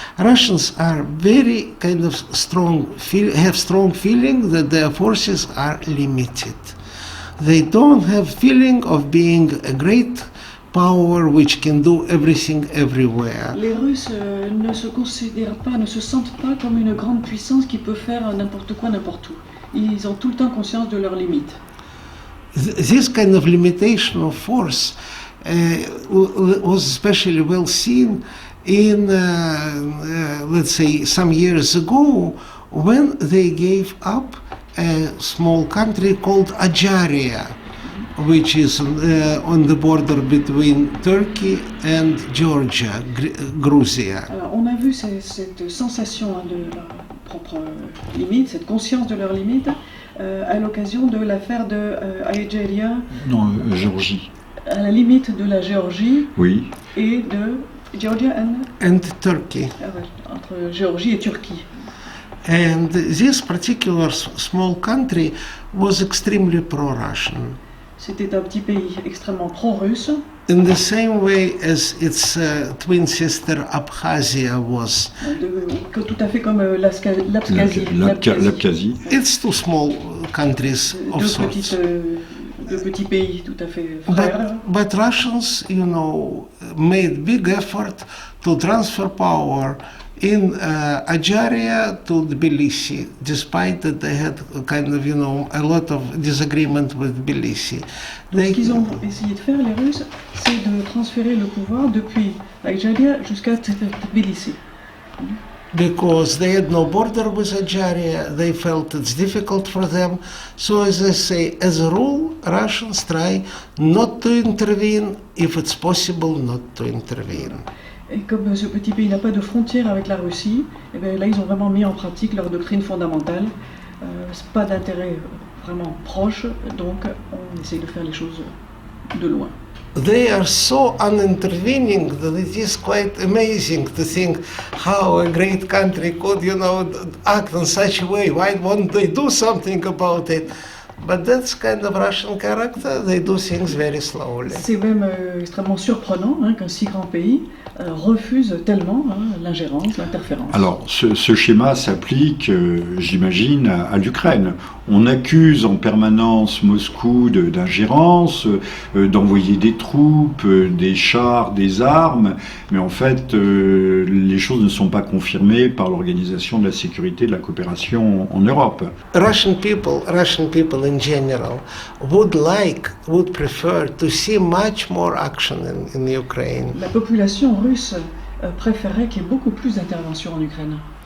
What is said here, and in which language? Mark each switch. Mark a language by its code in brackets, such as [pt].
[en] Russians are very kind of have strong feeling that their forces are limited. They don't have feeling of being a great power which can do everything everywhere. [fr] Les Russes ne se considèrent pas, ne se sentent pas comme une grande puissance qui peut faire n'importe quoi, n'importe où. Ils ont tout le temps conscience de leurs limites. [en] This kind of limitation of force was especially well seen in, let's say, some years ago when they gave up a small country called Ajaria, which is on the border between Turkey and Georgia, Georgia. [fr] Alors, on a vu cette sensation de leur propre limite, cette conscience de leurs limites, à l'occasion de l'affaire de Ajaria. Non, Géorgie. À la limite de la Géorgie Oui. et de Georgia [en] and Turkey. [fr] Entre Géorgie et Turquie. [en] And this particular small country was extremely pro-Russian. [fr] C'était un petit pays extrêmement pro-russe. [en] In the same way as its twin sister Abkhazia was. [fr] Tout à fait comme l'Abkhazie. L'Abkhazie. [en] It's two small countries of sorts. [fr] Deux petits pays tout à fait frères. [en] But Russians, you know, made big effort to transfer power in Ajaria to Tbilisi, despite that they had kind of, a lot of disagreement with Tbilisi. [fr] Ce qu'ils ont essayé de faire, les Russes, c'est de transférer le pouvoir depuis Ajaria jusqu'à Tbilisi. [en] Because they had no border with Ajaria, they felt it's difficult for them. So as I say, as a rule, Russians try not to intervene if it's possible not to intervene. [fr] Et comme ce petit pays n'a pas de frontière avec la Russie, et bien là ils ont vraiment mis en pratique leur doctrine fondamentale. Pas d'intérêt vraiment proche, donc on essaie de faire les choses de loin. [en] They are so unintervening that it is quite amazing to think how a great country could, act in such a way. Why won't they do something about it? But that's kind of Russian character. They do things very slowly. [fr] C'est même extrêmement surprenant qu'un si grand pays refuse tellement l'ingérence, l'interférence. Alors, ce schéma s'applique, j'imagine, à l'Ukraine. On accuse en permanence Moscou d'ingérence, d'envoyer des troupes, des chars, des armes, mais en fait, les choses ne sont pas confirmées par l'Organisation de la sécurité et de la coopération en Europe. [en] Russian people in general would prefer to see much more action in Ukraine. [fr] La population russe préférerait qu'il y ait beaucoup plus d'intervention en Ukraine.